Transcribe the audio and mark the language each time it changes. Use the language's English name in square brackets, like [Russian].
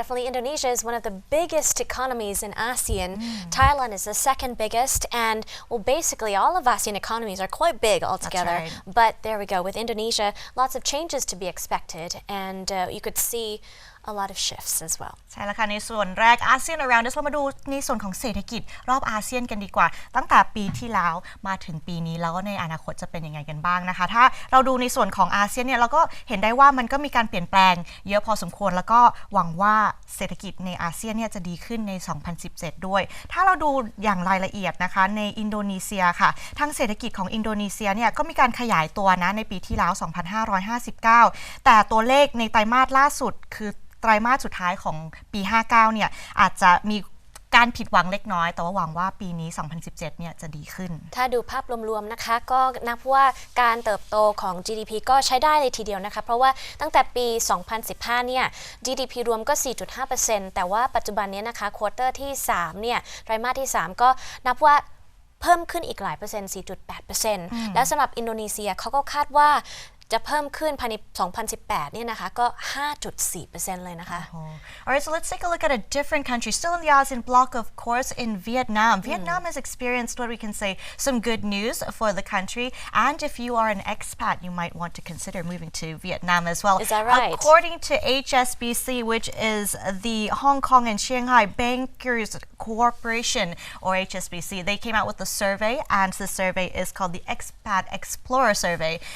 [English] Definitely Indonesia is one of the biggest economies in ASEAN. Thailand is the second biggest, and well, basically all of ASEAN economies are quite big altogether. That's right. But there we go. With Indonesia, lots of changes to be expected, and you could see a lot of shifts as well. [Thai] ใช่แล้วค่ะในส่วนแรก ASEAN Around Us เรามาดูในส่วนของเศรษฐกิจรอบอาเซียนกันดีกว่าตั้งแต่ปีที่แล้วมาถึงปีนี้แล้วก็ในอนาคตจะเป็นยังไงกันบ้างนะคะถ้าเราดูในส่วนของอาเซียนเนี่ยเราก็เห็นได้ว่ามันก็มีการเปลี่ยนแปลงเยอะพอสมควรแล้วก็หวังว่าเศรษฐกิจในอาเซียนเนี่ยจะดีขึ้นใน 2017 ด้วยถ้าเราดูอย่างรายละเอียดนะคะในอินโดนีเซียค่ะทางเศรษฐกิจของอินโดนีเซียเนี่ยก็มีการขยายตัวนะในปีที่แล้ว 2559 แต่ตัวเลขในไตรมาสล่าสุดคือไตรมาสสุดท้ายของปี 59 เนี่ยอาจจะมีการผิดหวังเล็กน้อยแต่ว่าหวังว่าปีนี้ 2017 เนี่ยจะดีขึ้น ถ้าดูภาพรวมๆนะคะก็นับว่าการเติบโตของ GDP ก็ใช้ได้เลยทีเดียวนะคะเพราะว่าตั้งแต่ปี 2015 เนี่ย GDP รวมก็ 4.5% แต่ว่าปัจจุบันนี้นะคะควอเตอร์ที่ 3 เนี่ยไตรมาสที่ 3 ก็นับว่าเพิ่มขึ้นอีกหลายเปอร์เซ็นต์ 4.8% แล้วสำหรับอินโดนีเซียเขาก็คาดว่าจะเพิ่มขึ้นภายใน 2018 เนี่ยนะคะก็ 5.4% เลยนะคะ [English] Alright, so let's take a look at a different country still in the ASEAN bloc, of course, in Vietnam. Vietnam has experienced what we can say some good news for the country, and if you are an expat, you might want to consider moving to Vietnam as well. Is that right? According to HSBC, which is the Hong Kong and Shanghai Bankers Corporation, or HSBC, they came out with a survey, and the survey is called the Expat Explorer Survey.